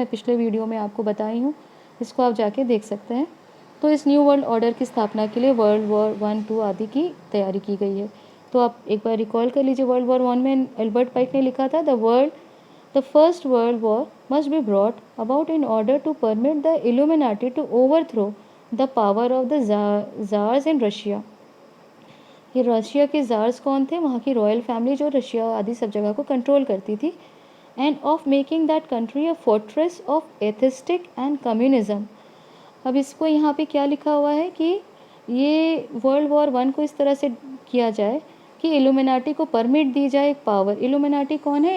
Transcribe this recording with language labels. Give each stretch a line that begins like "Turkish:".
Hindi: यह पिछले वीडियो में आपको बताई हूँ, इसको आप जाके देख सकते हैं। तो इस न्यू वर्ल्ड ऑर्डर की स्थापना के लिए वर्ल्ड वॉर 1, 2 आदि की तैयारी की गई है। तो आप एक बार रिकॉल कर लीजिए, वर्ल्ड वॉर 1 में एल्बर्ट पाइक ने लिखा था,
English: The First World War must be brought about in order to permit the Illuminati to overthrow the power of the czars in Russia.
Hindi: ये रशिया के ज़ार्स कौन थे? वहाँ की रॉयल फैमिली जो रशिया आदि सब जगह को कंट्रोल करती थी,
English: and of making that country a fortress of atheistic and communism,
Hindi: अब इसको यहाँ पे क्या लिखा हुआ है कि ये वर्ल्ड वॉर 1 को इस तरह से किया जाए कि इल्यूमिनाटी को परमिट दी जाए एक पावर। इल्यूमिनाटी कौन है?